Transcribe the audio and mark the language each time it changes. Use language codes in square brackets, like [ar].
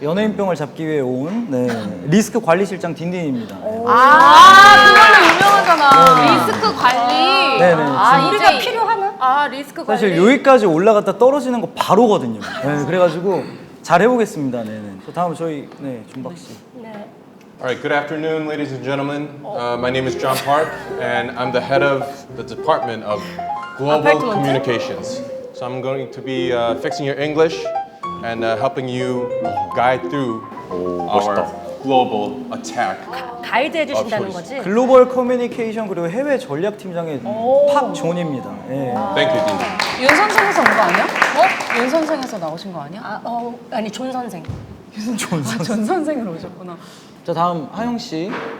[ko] 연예인병을 잡기 위해 온 리스크 관리실장 딘딘입니다. 그거는 유명하잖아. 리스크 관리. 네네. 우리가 필요하나? 리스크 관리. 사실 여기까지 올라갔다 떨어지는 거 바로거든요. 네, 그래가지고 잘 해보겠습니다. 네네. 또 다음 저희 준박 씨. 네. [en] All right, good afternoon, ladies and gentlemen. My name is John Park, and I'm the head of the Department of Global Apartment. Communications. So I'm going to be fixing your English and helping you guide through our global attack. [ko] 가이드 해주신다는 거지? 글로벌 커뮤니케이션 그리고 해외 전략팀장의 팍존입니다. 예. [en] Thank you, Dean. [ko] 윤 선생에서 온 거 아니야? 윤 선생에서 나오신 거 아니야? 아니, 존 선생. 전 선생으로 오셨구나. 자 다음 하영 씨.